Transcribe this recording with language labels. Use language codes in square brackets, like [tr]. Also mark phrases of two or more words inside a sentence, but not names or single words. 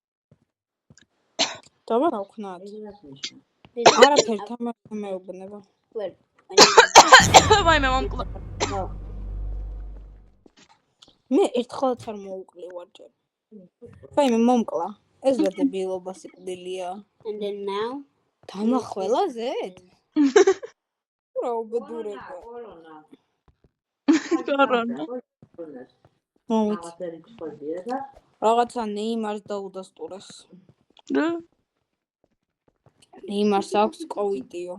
[ka] დაბა რა ვქნათ? არაფერი თამაში მეუბნება. ვაიმე მომკლა. მე ერთხელაც არ მოუკლევარ ჯერ. ვაიმე მომკლა. ეს რა დებილობა სიკვდილია. [en] And then now? [ka] დამახველაზეთ? რა უბედურება. კორონა. რაღაცა ნეიმარს დაუდასტურეს. რა? ნეიმარს აქვს კოვიდიო.